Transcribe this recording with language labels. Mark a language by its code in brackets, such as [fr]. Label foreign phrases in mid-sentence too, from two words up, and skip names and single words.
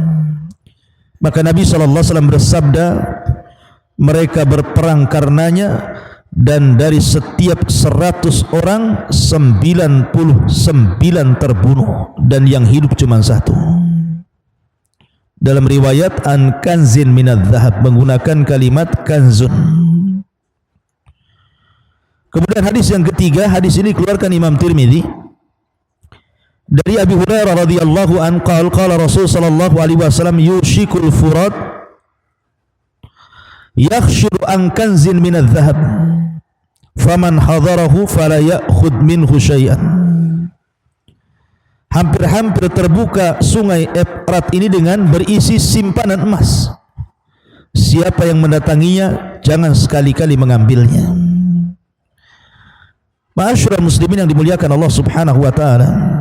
[id] Maka Nabi SAW bersabda, mereka berperang karenanya, dan dari setiap 100 orang 99 terbunuh dan yang hidup cuma 1. Dalam riwayat [ar] عن كنز من الذهب [id] menggunakan kalimat kanzun. Kemudian hadis yang ketiga, hadis ini keluarkan Imam Tirmidzi dari Abi Hurairah [ar] رضي الله عن قال رسول صلى الله عليه وسلم يوشك الفرات يحسر عن كنز من الذهب فمن حضره فلا يأخذ منه شيئا. [id] hampir-hampir terbuka sungai Efrat ini dengan berisi simpanan emas. Siapa yang mendatanginya, jangan sekali-kali mengambilnya. [ar] معاشر المسلمين [id] yang dimuliakan Allah [ar] سبحانه وتعالى.